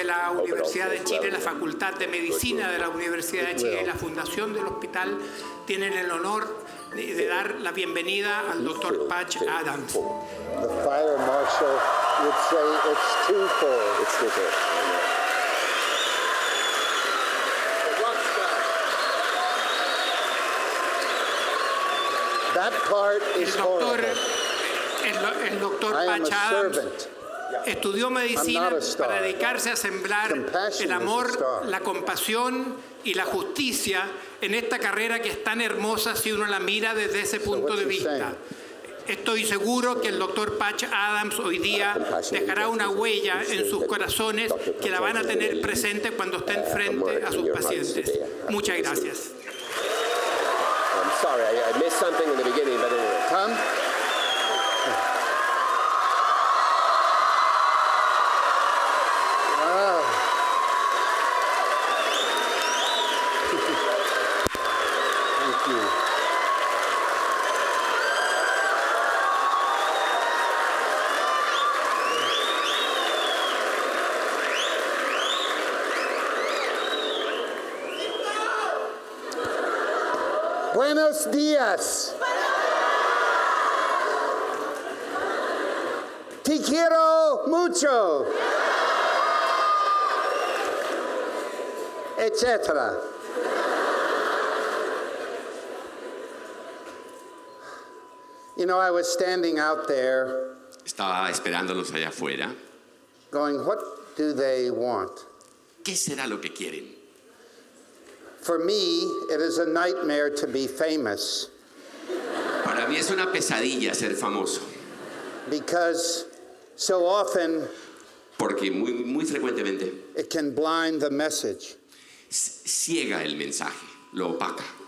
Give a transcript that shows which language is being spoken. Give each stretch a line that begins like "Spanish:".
Spanish: Universidad de Chile, la Facultad de Medicina de la Universidad de Chile y la Fundación del Hospital tienen el honor de dar la bienvenida al Dr. Patch Adams.
English: The fire marshal would say it's twofold. It's twofold. That part is horrible.
Spanish: El doctor Patch Adams estudió medicina para dedicarse a sembrar el amor, la compasión y la justicia en esta carrera que es tan hermosa si uno la mira desde ese punto de vista. Estoy seguro que el doctor Patch Adams hoy día dejará una huella en sus corazones que la van a tener presente cuando estén frente a sus pacientes. Muchas gracias.
English: I'm sorry, I missed something in the beginning, but anyway. Tom? Wow. Thank you.
Spanish: Buenos días. Te quiero mucho. Etcétera.
English: You know, I was standing out there
Spanish: Estaba esperándolos allá afuera.
English: going, what do they want?
Spanish: ¿Qué será lo que quieren?
English: For me, it is a nightmare to be famous
Spanish: Para mí es una pesadilla ser famoso,
English: because so often
Spanish: porque muy frecuentemente
English: it can blind the message.
Spanish: ciega el mensaje, lo opaca.